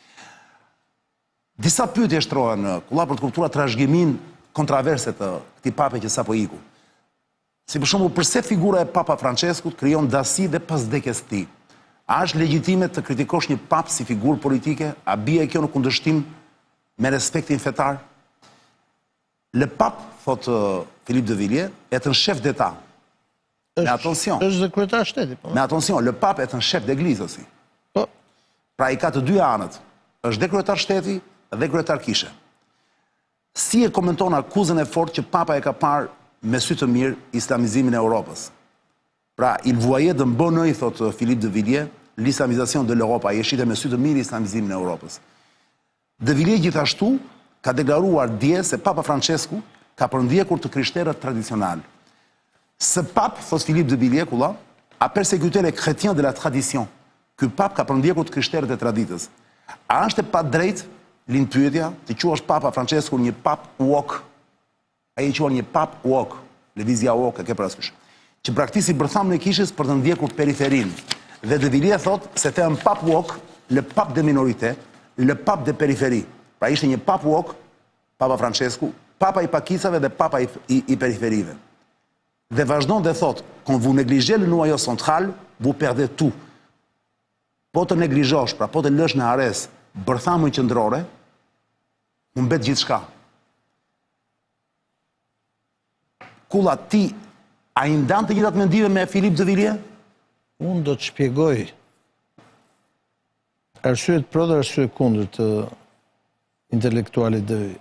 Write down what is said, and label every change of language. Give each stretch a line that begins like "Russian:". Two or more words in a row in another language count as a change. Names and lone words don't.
Albanian: Disa pyetje shtrohen në kulla për të kuptuar trashëgimin kontraverse të këtij pape që sapo iku. Si për shembull, përse figura e Papa Franceskut krijon dasi dhe pas vdekjes së tij? A është legjitime të kritikosh një pap si figurë politike? A bie kjo në kundërshtim me respektin fetar?
French: Le pape, thot Philippe de Villiers, est un chef d'État. Mais attention.
Albanian: Është kryetar shteti, po.
French: Mais attention, le pape est un chef d'église aussi.
Albanian: Po. Pra i ka të dy anët. Është dhe kryetar shteti dhe kryetar kishe. Si e komenton akuzën e fortë që papa e ka parë me sy të mirë islamizimin e Europës? Pra,
French: il voyait d'un bon œil, thot Philippe de Villiers, l'islamisation de l'Europe,
Albanian: ai e shite me sy të mirë islamizimin e Europës. De Villiers gjithashtu ka deklaruar dje se Papa Francesku ka përndjekur të krishterët tradicional.
French: Ce pape, thot Philippe de Villiers, a persécuté les chrétiens de la tradition.
Albanian: Ky pape ka përndjekur të krishterët e traditës. A është e pa drejt, lind pyetja, të quash Papa Francesku një pap woke? Ai e quan një pap woke, lëvizja woke e ke parasysh, që praktisi bërthamën e kishës për të ndjekur periferin. Dhe de Villiers thot se te un pap woke,
French: le pap de minorité, le pap de périphérie.
Albanian: Pra ishte një pap woke, Papa Francesku, papa i pakicave dhe papa i periferive. Dhe vazhdon dhe thot,
French: quand vous négligez le noyau central, vous perdez tout.
Albanian: Po të neglizhosh, pra po të lësh në hares bërthamën qendrore, u mbet gjithçka. Kulla, ti a i ndan të gjithat mendive me Philippe de Villiers? Unë do të shpjegoj arsyet pro dhe arsyet kundër të intelektualit de Villiers.